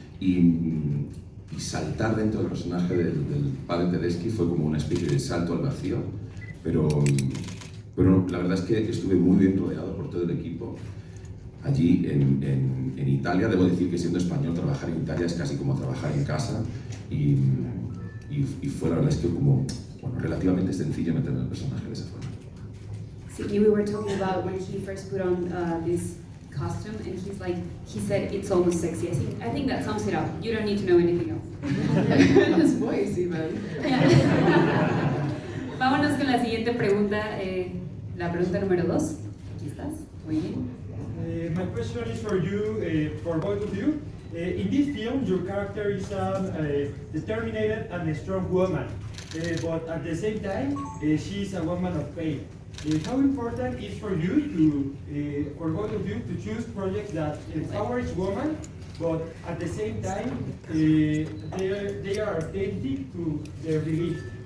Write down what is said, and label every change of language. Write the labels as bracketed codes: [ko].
[es] Y saltar dentro del personaje del padre Tedeschi fue como una especie de salto al vacío, pero la verdad es que estuve muy bien rodeado por todo el equipo. Allí en Italia, debo decir que siendo español, trabajar en Italia es casi como trabajar en casa, y fue la verdad es que como, bueno, relativamente sencillo meterme en el personaje de esa forma. [en] Sí, we were talking about when he first put on this costume, and he said it's almost sexy. I think that sums it up. You don't need to know anything else. His voice even. Yeah. [es] Vámonos con la siguiente pregunta, la pregunta número 2. Aquí estás, muy bien. [en] My question is for you, for both of you. In this film, your character is a determined and a strong woman, but at the same time, she is a woman of faith. How important is for you for both of you, to choose projects that empowers women, but at the same time, they are authentic to their beliefs?